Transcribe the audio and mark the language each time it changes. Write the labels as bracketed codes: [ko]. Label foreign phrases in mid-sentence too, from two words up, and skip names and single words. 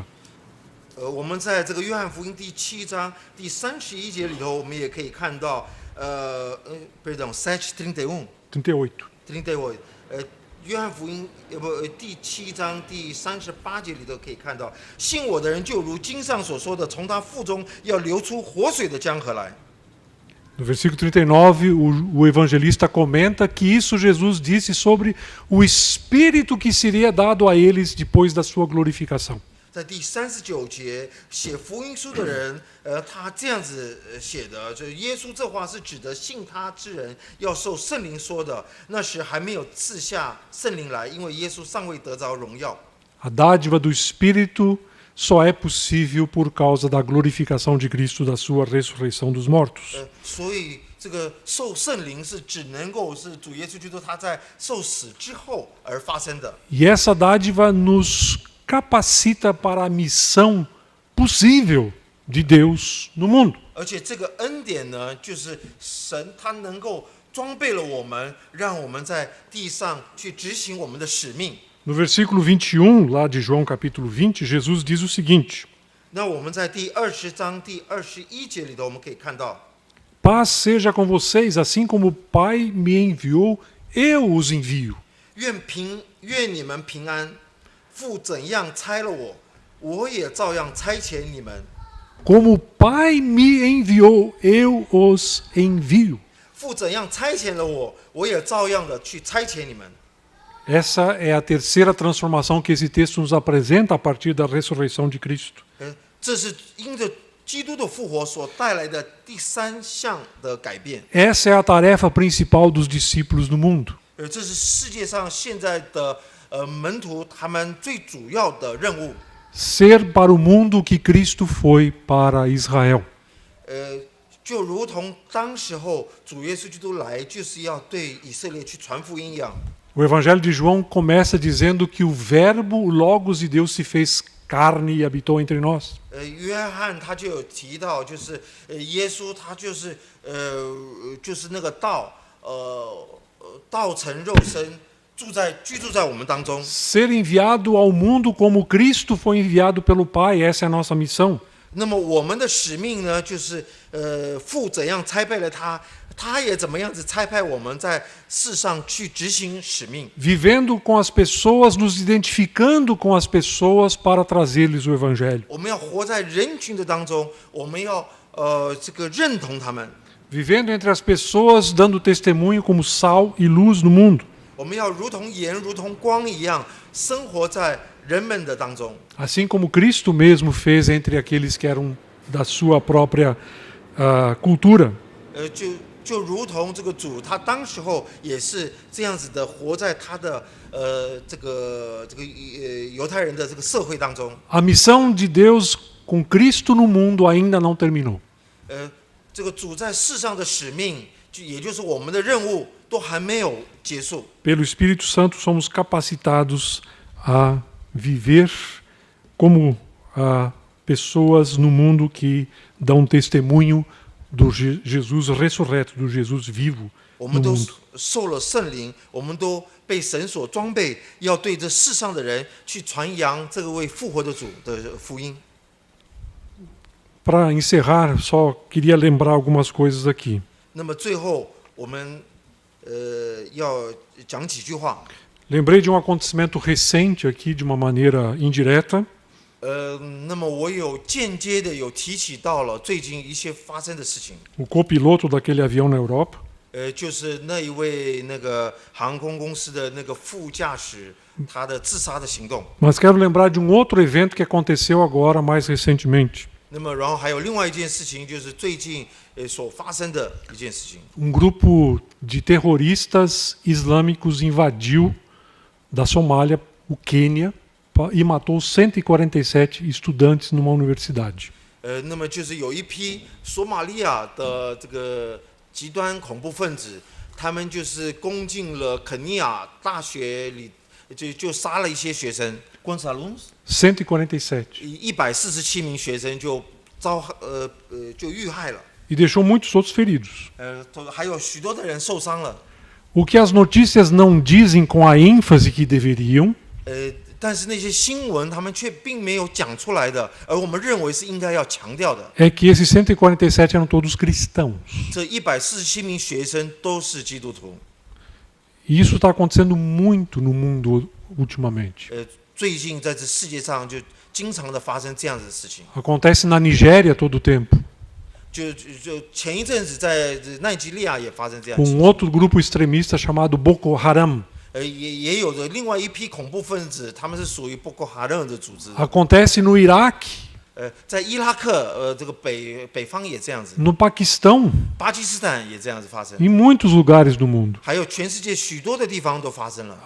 [zh] 我们在这个约翰福音第7章第31节里头，我们也可以看到，perdão, 7:31 38，约翰福音第7章第38节里头可以看到，信我的人就如经上所说的，从他腹中要流出活水的江河来。 [pt] No versículo 39, o evangelista comenta que isso Jesus disse sobre o Espírito que seria dado a eles depois da sua glorificação. [zh] 在第39节写福音书的人，他这样子写的，就是耶稣这话是指的信他之人要受圣灵说的，那时还没有赐下圣灵来，因为耶稣尚未得着荣耀。 [pt] A dádiva do Espírito só é possível por causa da glorificação de Cristo, da sua ressurreição dos mortos. [zh] 所以这个受圣灵是只能够是主耶稣基督他在受死之后而发生的。 [pt] E essa dádiva nos capacita para a missão possível de Deus no mundo. [zh] 而且这个恩典呢，就是神他能够装备了我们，让我们在地上去执行我们的使命。 [pt] No versículo 21, lá de João capítulo 20, Jesus diz o seguinte: [zh] 那我们在第20章第21节里头，我们可以看到， [pt] Paz seja com vocês, assim como o Pai me enviou, eu os envio. [zh] 愿你们平安。父怎样差了我，我也照样差遣你们。 [pt] Como o Pai me enviou, eu os envio. [zh] 父怎样差遣了我，我也照样的去差遣你们。 [pt] Essa é a terceira transformação que esse texto nos apresenta a partir da ressurreição de Cristo. [zh] 这是因着基督的复活所带来的第三项的改变。 [pt] Essa é a tarefa principal dos discípulos no mundo. [zh] 这是世界上现在的门徒他们最主要的任务。 [pt] Ser para o mundo o que Cristo foi para Israel. [zh] 就如同当时候主耶稣基督来，就是要对以色列去传福音一样。 [pt] O Evangelho de João começa dizendo que o Verbo, o Logos de Deus, se fez carne e habitou entre nós. [zh] 约翰他就有提到，就是耶稣他就是那个道，道成肉身，居住在我们当中。 [pt] Ser enviado ao mundo como Cristo foi enviado pelo Pai, essa é a nossa missão. [zh] 那么我们的使命呢，就是父怎样差派了他，他也怎么样子差派我们在世上去执行使命。 [pt] Vivendo com as pessoas, nos identificando com as pessoas para trazer-lhes o Evangelho. [zh] 我们要活在人群的当中，我们要认同他们， [pt] Vivendo entre as pessoas, dando testemunho como sal e luz no mundo. [zh] 我们要如同盐、如同光一样，生活在人们的当中。 [pt] Assim como Cristo mesmo fez entre aqueles que eram da sua própria cultura. [zh] 就如同这个主，他当时候也是这样子的，活在他的犹太人的这个社会当中。 [pt] A missão de Deus com Cristo no mundo ainda não terminou. [zh] 这个主在世上的使命，也就是我们的任务，都还没有结束。 [pt] Pelo Espírito Santo somos capacitados a viver como pessoas no mundo que dão testemunho do Jesus ressurreto, do Jesus vivo [zh] 我 [pt] no [zh] 们都 [pt] mundo. [zh] 受了圣灵，我们都被神所装备，要对这世上的人去传扬这个位复活的主的福音。 [pt] Para encerrar, só queria lembrar algumas coisas aqui. [zh] 那么最后，我们要讲几句话。 [pt] Lembrei de um acontecimento recente aqui, de uma maneira indireta. [zh] 那么我有间接的有提起到了最近一些发生的事情。 [pt] O copiloto daquele avião na Europa, [zh] 就是那一位那个航空公司的那个副驾驶，他的自杀的行动。 [pt] mas quero lembrar de um outro evento que aconteceu agora mais recentemente. [zh] 那么，然后还有另外一件事情，就是最近所发生的一件事情。 [pt] Um grupo de terroristas islâmicos invadiu da Somália o Quênia e matou 147 estudantes numa universidade. [zh] 那么就是有一批索马利亚的这个极端恐怖分子，他们就是攻进了肯尼亚大学里，就杀了一些学生。 [pt] Quantos alunos？ [zh] 147. 147 名学生就就遇害了。 [pt] E deixou muitos outros feridos. [zh] 还有许多的人受伤了。 [pt] O que as notícias não dizem com a ênfase que deveriam [zh] 但是那些新闻他们却并没有讲出来的，而我们认为是应该要强调的。 [pt] é que esses 147 eram todos cristãos. [zh] 这147名学生都是基督徒。 [pt] E isso está acontecendo muito no mundo ultimamente. [zh] 最近在这世界上就经常的发生这样子的事情。 [pt] Acontece na Nigéria todo o tempo, [zh] 就前一阵子在奈及利亚也发生这样的 [pt] com [zh] 事 [pt] um [zh] 情。 [pt] outro grupo extremista chamado Boko Haram. [zh] 也有着另外一批恐怖分子，他们是属于波哥哈勒的组织。 [pt] Acontece no Iraque, [zh] 在伊拉克，这个北方也这样子， [pt] no Paquistão, [zh] 巴基斯坦也这样子发生， [pt] em muitos lugares do mundo. [zh] 还有全世界许多的地方都发生了。